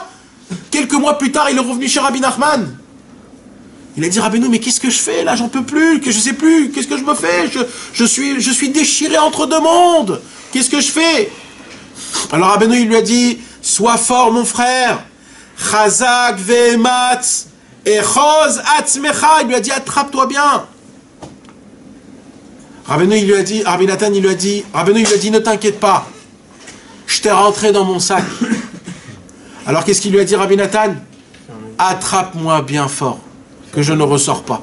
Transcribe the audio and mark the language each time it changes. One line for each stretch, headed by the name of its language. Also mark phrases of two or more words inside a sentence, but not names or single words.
French: Quelques mois plus tard, il est revenu chez Rabbi Nachman. Il a dit, Rabbeinu, mais qu'est-ce que je fais là? J'en peux plus, que je sais plus, qu'est-ce que je me fais? Je suis déchiré entre deux mondes. Qu'est-ce que je fais? Alors Rabbeinu, il lui a dit, sois fort mon frère.
Hebrew: חזק ואמץ אחוז עצמך.
French: Il lui a dit, attrape-toi bien. Rabbeinu, il lui a dit, Rabbi Nathan, il lui a dit, Rabbeinu, il lui a dit, ne t'inquiète pas. Je t'ai rentré dans mon sac. Alors qu'est-ce qu'il lui a dit, Rabbi Nathan? Attrape-moi bien fort, que je ne ressors pas.